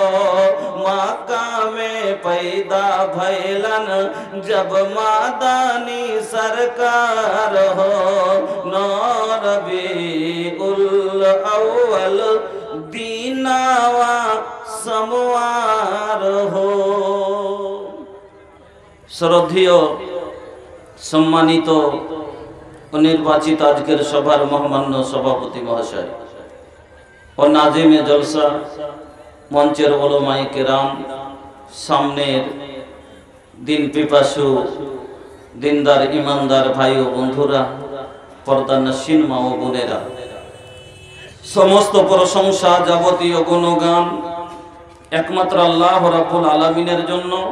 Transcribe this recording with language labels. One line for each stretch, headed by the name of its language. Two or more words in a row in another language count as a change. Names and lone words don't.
Bhojpuri: मक्का में पैदा भैलन जब मादानी सरकार हो। रबीउल अव्वल दीनावा समवार हो।
Bangla: শ্রদ্ধেয় সম্মানিত ও নির্বাচিত আজকের সভার মহামান্য সভাপতি মহাশয় ও নাজিমে জলসা, মঞ্চের
Urdu: علمائے کرام,
Bangla: সামনের দিন পিপাসু দিনদার ইমানদার ভাই ও বন্ধুরা, পর্দানশীন মা ও বোনেরা, সমস্ত প্রশংসা যাবতীয় গুণগান একমাত্র
Arabic: الله رب العالمين
Bangla: জন্য,